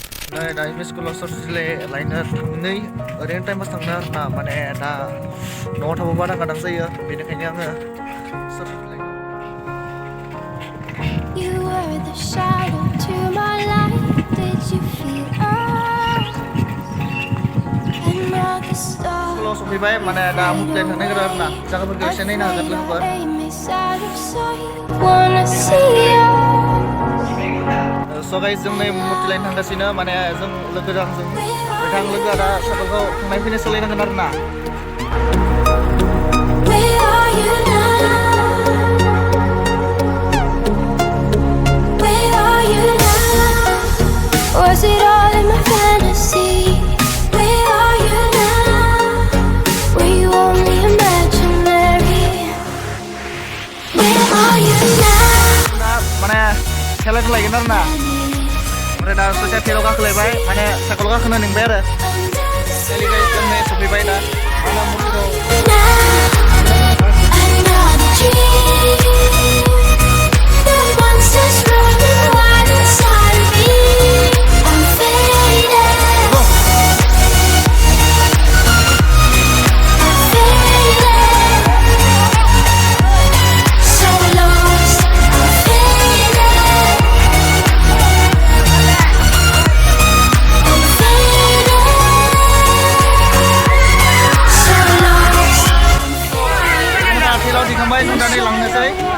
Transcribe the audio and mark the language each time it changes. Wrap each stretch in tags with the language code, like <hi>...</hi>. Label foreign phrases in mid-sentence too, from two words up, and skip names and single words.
<brx>दा स्कुलाव सरसुले लायनो थांनै ओरैनो टाइम पास थांनो आरोना माने दा न'आव थाबा बारा गादां जायो बेनिखायनो आङो सरसुले</brx> <en>You were the shadow to my light. Did you feel us? And now the stars</en> <brx>स्कुलाव सफैबाय माने दा मुक्तायन थांनो नागिरो आरोना जायगाफोरखौ एसे नायनो हागोन लोगोफोर</brx> <en>wanna see you. so guys</en> <brx>जों नै मुक्तायन थांगासिनो माने जों लोगोजों बिथां लोगोआ दा साइकेलखौ थांनाय फैनाय सोलायनांगोन आरोना</brx> <en>Where are you now? Where are you now? Was it all in my fantasy? Where are you now? Were you only imaginary? Where are you now?</en> <brx>दा माने खेलाखौ लायगोन आरोना ओमफ्राय दा ससे फेराव गाखोलायबाय माने साइकेल गाखोनो लिंबाय आरो खेलि गाइस जों नै सफैबाय दा माने मुर्तिखौ</brx> <en>Another dream. The monsters running wild inside of me. I'm faded. I'm faded. So lost. I'm faded. I'm faded. So lost.</en> <brx>दा फेराव दिखांबाय जों दा नै लांनोसै</brx>